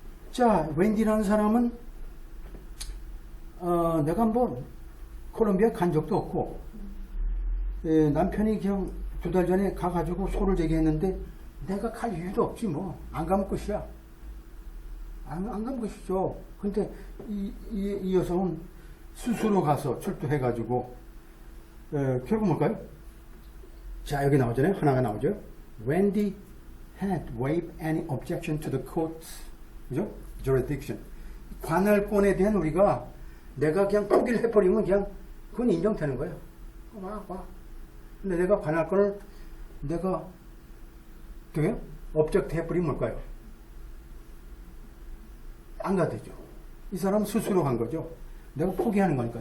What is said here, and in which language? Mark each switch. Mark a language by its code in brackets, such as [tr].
[ko] 자, 웬디라는 사람은 내가 뭐 콜롬비아 간 적도 없고 남편이 그냥 2달 전에 가가지고 소를 제기했는데 내가 갈 이유도 없지 뭐. 안 가면 끝이야. 안 가면 끝이죠. 근데 이 여성은 스스로 가서 출두해가지고 결국 뭘까요? 자, 여기 나오잖아요. 하나가 나오죠. [en] Wendy had waived any objection to the court's [ko] 그죠? [en] jurisdiction. [ko] 관할권에 대한 우리가 내가 그냥 포기를 해버리면 그냥 그건 인정되는 거예요. 와. 근데 내가 관할권을 내가 어떻게 업젝트 해버리면 뭘까요? 안 가되죠. 이 사람은 스스로 간 거죠. 내가 포기하는 거니까.